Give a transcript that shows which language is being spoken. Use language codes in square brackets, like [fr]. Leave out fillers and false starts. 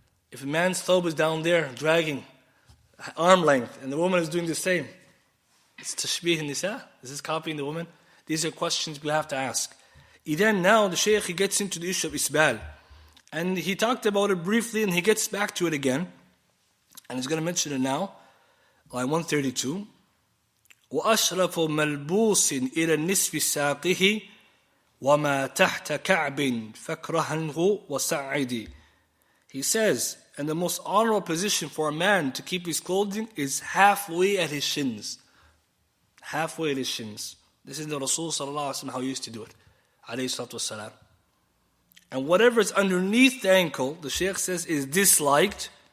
[en] If a man's thobe is down there dragging arm length and the woman is doing the same, it's [ar] tashbih nisa. [en] Is this copying the woman? These are questions we have to ask. Then now the Shaykh, he gets into the issue of isbal. And he talked about it briefly and he gets back to it again. And he's going to mention it now. Line 132. [ar] وأشرف ملبوس إلى النصف ساقه وما تحت كعب فكرهنه وسعدي. [en] He says, and the most honorable position for a man to keep his clothing is halfway at his shins. Halfway at his shins. This is the Rasul sallallahu alaihi wasallam how he used to do it. Alayhi salatu wasalam. And whatever is underneath the ankle, the Shaykh says, is disliked.